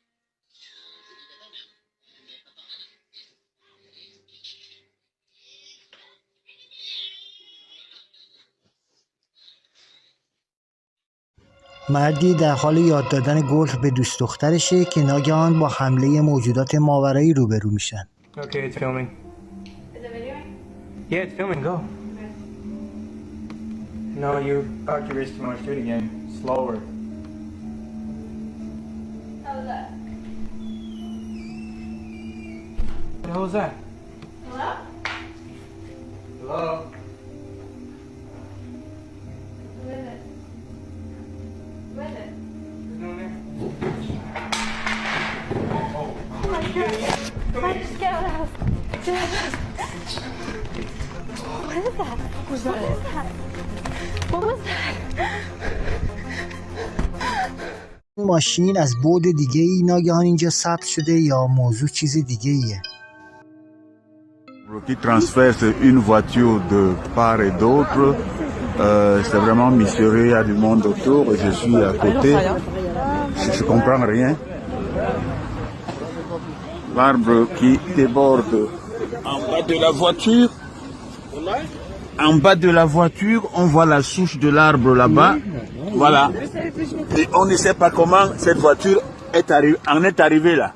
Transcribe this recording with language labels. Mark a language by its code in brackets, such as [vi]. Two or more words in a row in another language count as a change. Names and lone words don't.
[fa] مردی در حال یاد دادن گلف به دوست دخترشه که ناگهان با حمله موجودات ماورایی روبرو میشن. [en] Okay, it's filming. Is it videoing? Yeah, it's filming, go. No, you activated too much. Do it again. Slower. How was that? What the hell was that? Hello? Hello? Who is it? Who is it? There's no one there. Oh my god. Just get out of the house. Get out of the house. What is that? What was that? What was that? [fa] این ماشین از بعد دیگه ای ناگهان اینجا ثبت شده یا موضوع چیز دیگه ایه؟ [fr] Qui transperce une voiture de part et d'autre, c'est vraiment mystérieux, il y a du monde autour, je suis à côté, je comprends rien. L'arbre qui déborde en bas de la voiture, en bas de la voiture, on voit la souche de l'arbre là-bas, voilà, et on ne sait pas comment cette voiture en est arrivée là.